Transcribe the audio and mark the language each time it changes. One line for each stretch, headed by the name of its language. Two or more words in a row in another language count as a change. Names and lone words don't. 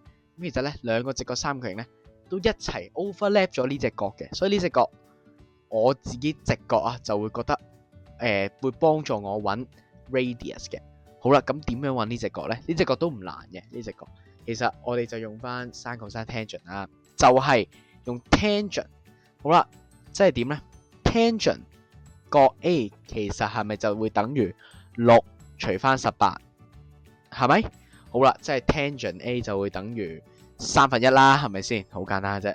Cantonese: 咁其實咧，兩個直角三角形咧都一齊 overlap 咗呢隻角嘅，所以呢隻角我自己直覺啊就會覺得會幫助我揾 radius 嘅。好啦，咁點樣揾呢隻角咧？呢隻角都唔難嘅，呢隻角其實我哋就用翻
English: sin cosine tangent
Cantonese: 啦，就係用 tangent。好啦，即係點咧 ？tangent 角 A 其實係咪就會等於6除翻18？係咪？好啦，即係 tangent A 就會等於1/3啦，係咪先？好簡單嘅啫。